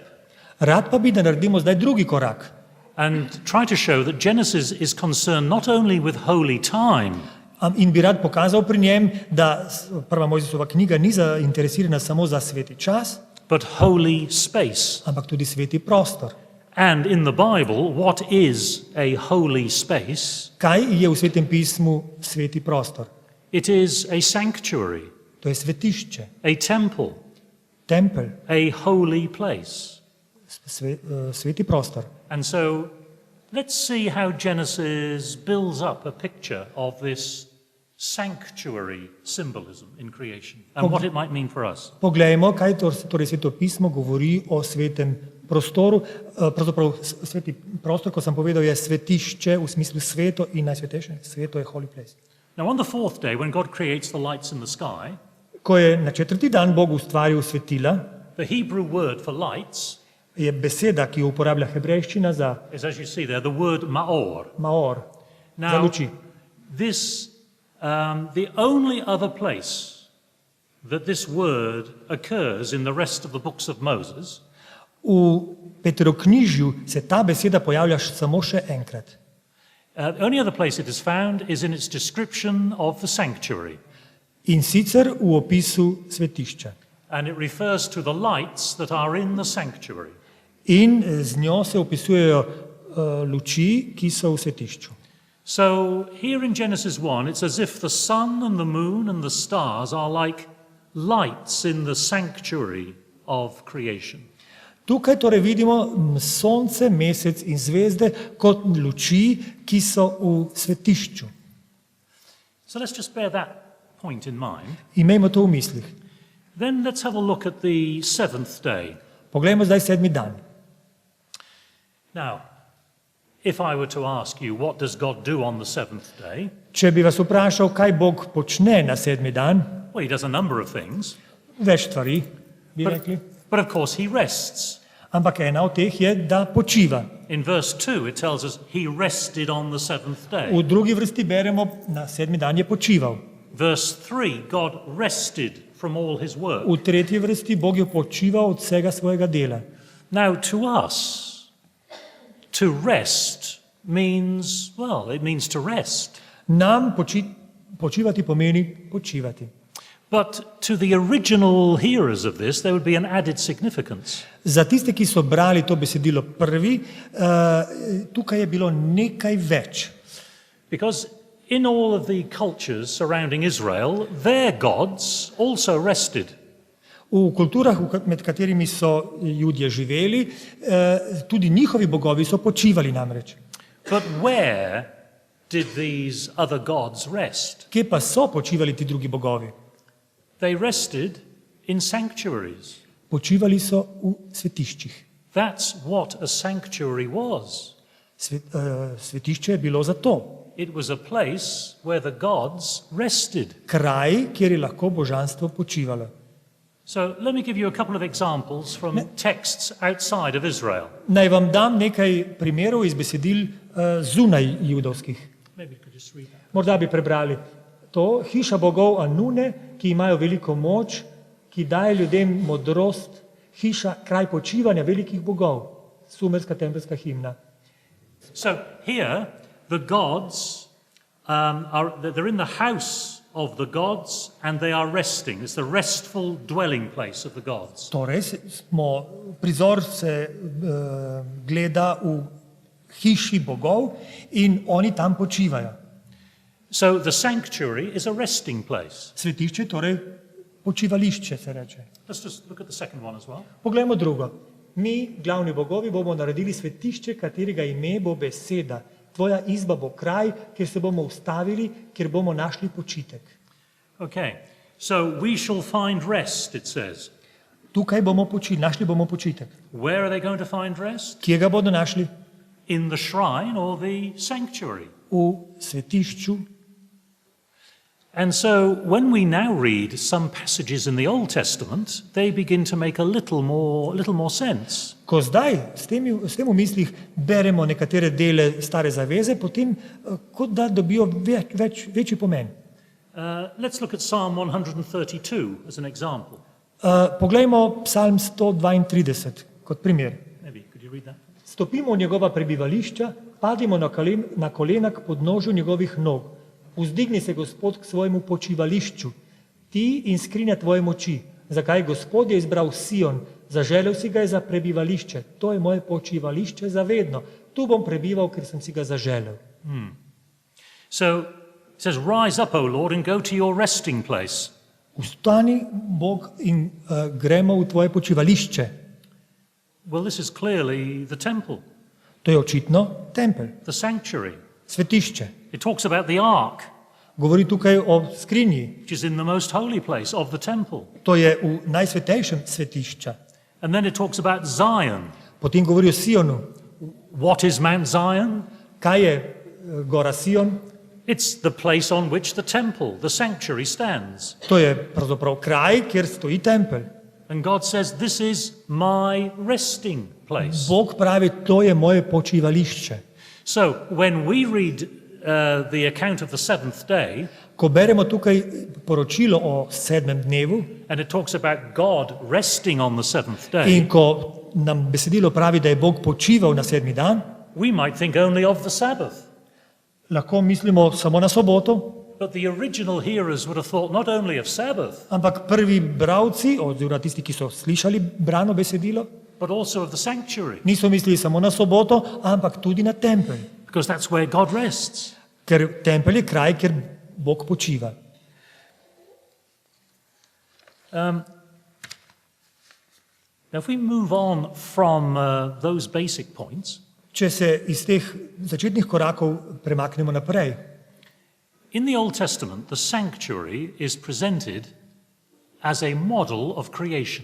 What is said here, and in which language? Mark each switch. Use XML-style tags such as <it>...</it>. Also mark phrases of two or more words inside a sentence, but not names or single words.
<sl>Rad pa bi, da naredimo zdaj drugi korak</sl> <en>and try to show that Genesis is concerned not only with holy time,</en> <sl>in bi rad pokazal pri njem, da prva Mojzesova knjiga ni zainteresirana samo za sveti čas,</sl> <en>but holy space.</en> <sl>ampak tudi sveti prostor.</sl> <en>And in the Bible, what is a holy space?</en> <sl>Kaj je v svetem pismu sveti prostor?</sl> <en>It is a sanctuary,</en> <sl>To je svetišče,</sl> <en>a temple,</en> <sl>tempelj,</sl> <en>a holy place.</en> <sl>sveti prostor.</sl> <en>And so let's see how Genesis builds up a picture of this sanctuary symbolism in creation and what it might mean for us.</en> <sl>Poglejmo, kaj torej sveto pismo govori o svetem prostoru. Pravzaprav sveti prostor, ko sem povedal, je svetišče v smislu sveto in najsvetejše. Sveto je</sl> <en>holy place. Now on the fourth day, when God creates the lights in the sky,</en> <sl>Ko je na četrti dan Bog ustvaril svetila,</sl> <en>the Hebrew word for lights</en> <sl>je beseda, ki jo uporablja hebrejščina za</sl> <en>is, as you see there, the word maor.</en> <sl>maor, za</sl> <en>Now,</en> <sl>luči.</sl> <en>this, the only other place that this word occurs in the rest of the books of Moses</en> <sl>V Petroknjižju se ta beseda pojavlja samo še enkrat.</sl> <en>the only other place it is found is in its description of the sanctuary.</en> <sl>In sicer v opisu svetišča.</sl> <en>And it refers to the lights that are in the sanctuary.</en> <sl>In z njo se opisujejo luči, ki so v svetišču.</sl> <en>So here in Genesis 1, it's as if the sun and the moon and the stars are like lights in the sanctuary of creation.</en> <sl>Tukaj torej vidimo sonce, mesec in zvezde kot luči, ki so v svetišču.</sl> <en>So let's just bear that point in mind.</en> <sl>Imejmo to v mislih.</sl> <en>Then let's have a look at the seventh day.</en> <sl>Poglejmo zdaj sedmi dan.</sl> <en>Now, if I were to ask you, what does God do on the seventh day?</en> <sl>Če bi vas vprašal, kaj Bog počne na sedmi dan,</sl> <en>Well, he does a number of things,</en> <sl>več stvari bi rekli.</sl> <en>but of course he rests.</en> <sl>Ampak ena od teh je, da počiva.</sl> <en>In verse 2, it tells us he rested on the seventh day.</en> <sl>V drugi vrsti beremo, na sedmi dan je počival.</sl> <en>Verse 3, God rested from all his work.</en> <sl>V tretji vrsti Bog je počival od vsega svojega dela.</sl> <en>Now, to us, to rest means, well, it means to rest.</en> <sl>Nam počivati pomeni počivati.</sl> <en>But to the original hearers of this, there would be an added significance.</en> <sl>Za tiste, ki so brali to besedilo prvi, tukaj je bilo nekaj več.</sl> <en>Because in all of the cultures surrounding Israel, their gods also rested.</en> <sl>V kulturah, med katerimi so Judje živeli, tudi njihovi bogovi so počivali namreč.</sl> <en>But where did these other gods rest?</en> <sl>Kje pa so počivali ti drugi bogovi?</sl> <en>They rested in sanctuaries.</en> <sl>Počivali so v svetiščih.</sl> <en>That's what a sanctuary was.</en> <sl>Svetišče je bilo zato.</sl> <en>It was a place where the gods rested.</en> <sl>Kraj, kjer je lahko božanstvo počivalo.</sl> <en>So let me give you a couple of examples from texts outside of Israel.</en> <sl>Naj vam dam nekaj primerov iz besedil zunaj judovskih.</sl> <en>Maybe you could just read that.</en> <sl>Morda bi prebrali to. Hiša bogov Anune, ki imajo veliko moč, ki daje ljudem modrost, hiša, kraj počivanja velikih bogov. Sumerska tempelska himna.</sl> <en>So here, the gods they're in the house of the gods and they are resting. It's the restful dwelling place of the gods.</en> <sl>Torej, prizor se gleda v hiši bogov in oni tam počivajo.</sl> <en>So the sanctuary is a resting place.</en> <sl>Svetišče, torej počivališče se reče.</sl> <en>Let's just look at the second one as well.</en> <sl>Poglejmo drugo. Mi, glavni bogovi, bomo naredili svetišče, katerega ime bo beseda. Tvoja izba bo kraj, kjer se bomo ustavili, kjer bomo našli počitek.</sl> <en>Okay, so we shall find rest, it says.</en> <sl>Tukaj bomo našli bomo počitek.</sl> <en>Where are they going to find rest?</en> <sl>Kje ga bodo našli?</sl> <en>In the shrine or the sanctuary.</en> <sl>v svetišču.</sl> <en>And so when we now read some passages in the Old Testament, they begin to make a little more sense.</en> <sl>Ko zdaj s tem v mislih beremo nekatere dele Stare zaveze, potem kot da dobijo večji pomen.</sl> <en>Let's look at Psalm 132 as an example.</en> <sl>Poglejmo Psalm 132 kot primer.</sl> <en>Maybe, could you read that?</en> <sl>Stopimo v njegova prebivališča, padimo na kolena k podnožju njegovih nog. Vzdigni se Gospod k svojemu počivališču, ti in skrinja tvoje moči. Zakaj Gospod je izbral Sion, zaželel si ga je za prebivališče. To je moje počivališče za vedno. Tu bom prebival, ker sem si ga zaželel.</sl> <en>So it says, rise up, O Lord, and go to your resting place.</en> <sl>Vstani, Bog, in gremo v tvoje počivališče.</sl> <en>Well, this is clearly the temple,</en> <sl>To je očitno tempelj,</sl> <en>the sanctuary.</en> <sl>svetišče.</sl> <en>It talks about the ark,</en> <sl>Govori tukaj o skrinji.</sl> <en>which is in the most holy place of the temple.</en> <sl>To je v najsvetejšem svetišča.</sl> <en>And then it talks about Zion.</en> <sl>Potem govori o Sionu.</sl> <en>What is Mount Zion?</en> <sl>Kaj je gora Sion?</sl> <en>It's the place on which the temple, the sanctuary stands.</en> <sl>To je pravzaprav kraj, kjer stoji tempelj.</sl> <en>And God says, this is my resting place.</en> <sl>Bog pravi, to je moje počivališče.</sl> <en>So when we read the account of the seventh day,</en> <sl>Ko beremo tukaj poročilo o 7. dnevu</sl> <en>and it talks about God resting on the seventh day,</en> <sl>in ko nam besedilo pravi, da je Bog počival na 7. dan,</sl> <en>we might think only of the Sabbath.</en> <sl>lahko mislimo samo na soboto,</sl> <en>But the original hearers would have thought not only of Sabbath,</en> <sl>ampak prvi bravci, oziroma tisti, ki so slišali brano besedilo,</sl> <en>but also of the sanctuary,</en> <sl>niso mislili samo na soboto, ampak tudi na tempelj.</sl> <en>because that's where God rests.</en> <sl>Ker tempelj je kraj, kjer Bog počiva.</sl> <en>Now, if we move on from those basic points,</en> <sl>Če se iz teh začetnih korakov premaknemo naprej,</sl> <en>in the Old Testament, the sanctuary is presented as a model of creation.</en>